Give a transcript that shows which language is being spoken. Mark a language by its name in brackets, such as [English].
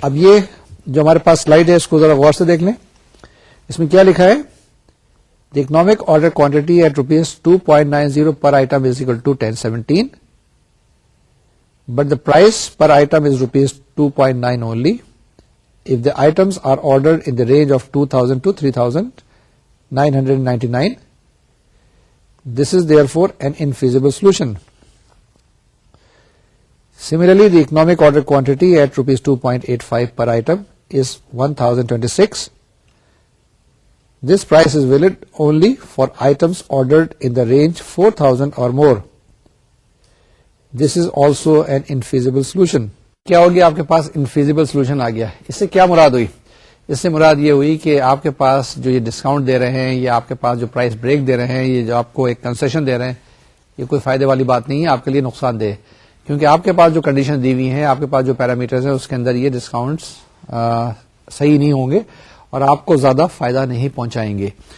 [Urdu] اب یہ جو ہمارے پاس سلائیڈ ہے اس کو ذرا غور سے دیکھ لیں. اس میں کیا لکھا ہے؟ [English] The economic order quantity at ₹2.90 per item is equal to 1017 but the price per item is ₹2.9 only if the items are ordered in the range of 2000 to 3999. This is therefore an infeasible solution. Similarly, the economic order quantity at ₹2.85 per item is 1026. This price is valid only for items ordered in the range 4000 or more. This is also an infeasible solution. [Urdu] کیا ہو گیا؟ آپ کے پاس infeasible solution آ گیا. اس سے کیا مراد ہوئی؟ اس سے مراد یہ ہوئی کہ آپ کے پاس جو یہ ڈسکاؤنٹ دے رہے ہیں یا آپ کے پاس جو پرائس بریک دے رہے ہیں، یہ جو آپ کو ایک کنسیشن دے رہے ہیں، یہ کوئی فائدے والی بات نہیں ہے، آپ کے لیے نقصان دہ. کیونکہ آپ کے پاس جو کنڈیشن دی ہوئی ہیں، آپ کے پاس جو پیرامیٹرز ہیں، اس کے اندر یہ ڈسکاؤنٹس صحیح نہیں ہوں گے اور آپ کو زیادہ فائدہ نہیں پہنچائیں گے.